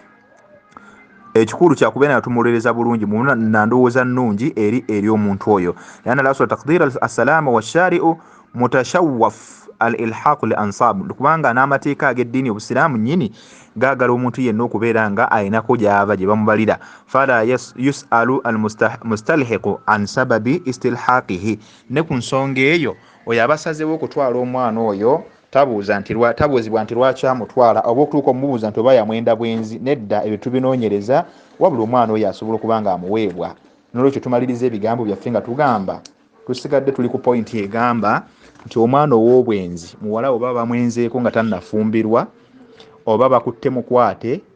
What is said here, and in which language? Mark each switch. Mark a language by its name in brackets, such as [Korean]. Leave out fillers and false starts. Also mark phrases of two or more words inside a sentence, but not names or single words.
[Ganda] ekikulu kyakubeera nga tumulolereza bulungi nandowooza nnungi eri omuntu oyo [Arabic] لأن الأصل تقدير السلامة والشارع متشوف الإلحاق للأنساب [Ganda] kubanga n'amateeka ag'eddiini obusiraamu nnyini gaagala omuntu yenna okubeera nga ayinako gy'ava gye bamubalira [Arabic] فلا يسأل المستلحق عن سبب استلحاقه [Ganda] ne ku nsonga eyo oyo abasazewo okutwala omwana oyo tabuuzibwa nti lwaki amutwala oba okutuuka omubuuza nti oba yamwenda bwenzi nedda ebyo tubinoonyereza wabula omwana oyo asobola okuba nga amuweebwa nolwekyo tumaliriza ebigambo byaffe nga tugamba tusigadde tuli ku pointi egamba nti omwana ow'obwenzi muwala oba bamwenzeeko nga tannafumbirwa oba bakutte mukwate